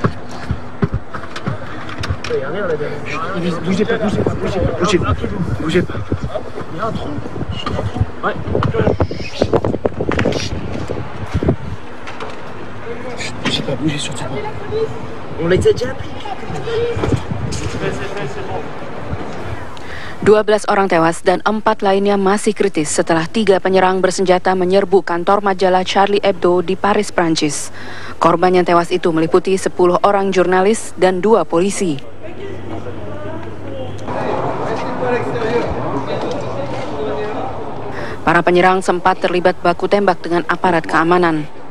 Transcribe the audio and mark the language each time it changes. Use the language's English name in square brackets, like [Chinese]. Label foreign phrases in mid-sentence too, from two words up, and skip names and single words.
[French] Bougez pas. Il y a un trou. Ouais. Bougez surtout pas. On les a déjà appelés. [Indonesian] 12 orang tewas dan 4 lainnya masih kritis setelah 3 penyerang bersenjata menyerbu kantor majalah Charlie Hebdo di Paris, Prancis. Korban yang tewas itu meliputi 10 orang jurnalis dan 2 polisi. Para penyerang sempat terlibat baku tembak dengan aparat keamanan.